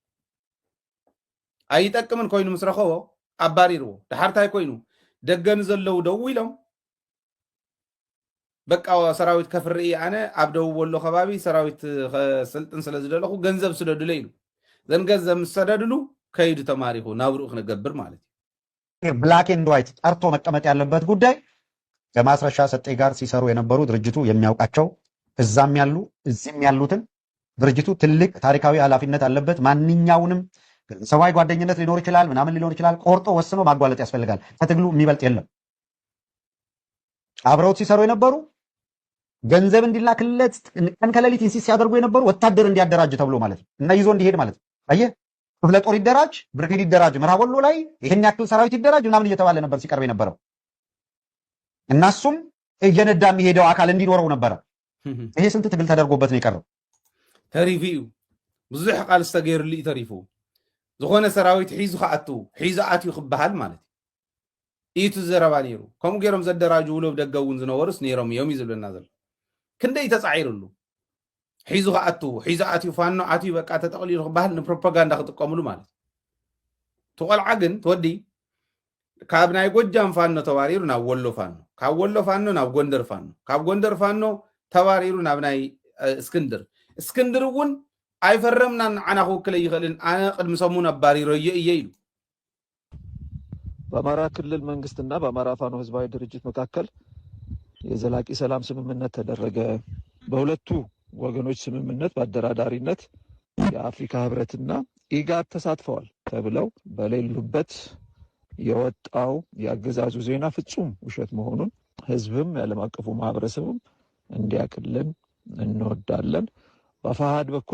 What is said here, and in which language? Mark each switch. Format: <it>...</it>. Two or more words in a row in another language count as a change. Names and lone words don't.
<ti>ኣይጠቅምን ኮይኑ ምስ ረኸቦ ኣባሪርዎ ድሓርታይ ኮይኑ ደገን ዘለው ደው ኢሎም በቃ ሰራዊት ከፍሪ ኣነ ኣብ ደቡብ ወሎ ከባቢ ሰራዊት ስልጥን ስለ ዝደለኹ ገንዘብ ስደድለ ኢሉ ዘን ገንዘብ ምሰደድሉ ከይዱ ተማሪኹ ናብሩኡ ክነገብር ማለት</ti> <am>እዩ</am> <en>black and white</en> <am>ጠርቶ መቀመጥ ያለበት ጉዳይ ከማስረሻ ሰጤ ጋር ሲሰሩ የነበሩ ድርጅቱ የሚያውቃቸው እዛም ያሉ እዚህም ያሉትን ድርጅቱ ትልቅ ታሪካዊ ኃላፊነት አለበት ማንኛውንም ሰዋይ ጓደኝነት ሊኖር ይችላል፣ ምናምን ሊኖር ይችላል። ቆርጦ ወስኖ ማጓለጥ ያስፈልጋል። ከትግሉ የሚበልጥ የለም። አብረውት ሲሰሩ የነበሩ ገንዘብ እንዲላክለት ቀን ከሌሊት ኢንሲስት ሲያደርጉ የነበሩ ወታደር እንዲያደራጅ ተብሎ ማለት ነው እና ይዞ እንዲሄድ ማለት ነው። አየህ ክፍለ ጦር ይደራጅ፣ ብርጌድ ይደራጅ፣ ምዕራብ ወሎ ላይ ይሄን ያክል ሰራዊት ይደራጅ ምናምን እየተባለ ነበር ሲቀርብ የነበረው። እናሱም እየነዳ የሚሄደው አካል እንዲኖረው ነበረ። ይሄ ስንት ትግል ተደርጎበት ነው የቀረው።</am> <ti>ተሪፊኡ ብዙሕ ቃል ዝተገይሩሉ ተሪፉ ዝኾነ ሰራዊት ሒዙ ከኣቱ ሒዙ ኣትዩ ክበሃል ማለት ኢቱ ዘረባ ነይሩ። ከምኡ ገይሮም ዘደራጁ ውሎብ ደገ እውን ዝነበሩስ ነይሮም እዮም እዩ ዝብለና ዘሎ። ክንደይ ተፃዒሩሉ ሒዙ ከኣቱ ሒዙ ኣትዩ ፋኖ ኣትዩ በቃ ተጠቕሊሉ ክበሃል ንፕሮፓጋንዳ ክጥቀምሉ ማለት ትቆልዓ ግን ትወዲ ካብ ናይ ጎጃም ፋኖ ተባሪሩ ናብ ወሎ ፋኖ፣ ካብ ወሎ ፋኖ ናብ ጎንደር ፋኖ፣ ካብ ጎንደር ፋኖ ተባሪሩ ናብ ናይ እስክንድር እውን አይፈረምና አና ክውክለ ይኽእልን አነ ቅድም ሰሙን አባሪሮ እየ ይሉ።</ti> <am>በአማራ ክልል መንግስትና በአማራ ፋኖ ህዝባዊ ድርጅት መካከል የዘላቂ ሰላም ስምምነት ተደረገ። በሁለቱ ወገኖች ስምምነት በአደራዳሪነት የአፍሪካ ህብረትና ኢጋድ ተሳትፈዋል ተብለው በሌሉበት የወጣው የአገዛዙ ዜና ፍጹም ውሸት መሆኑን ህዝብም ያለም አቀፉ ማህበረሰብም እንዲያቅልን እንወዳለን። በፋሃድ በኩል</am>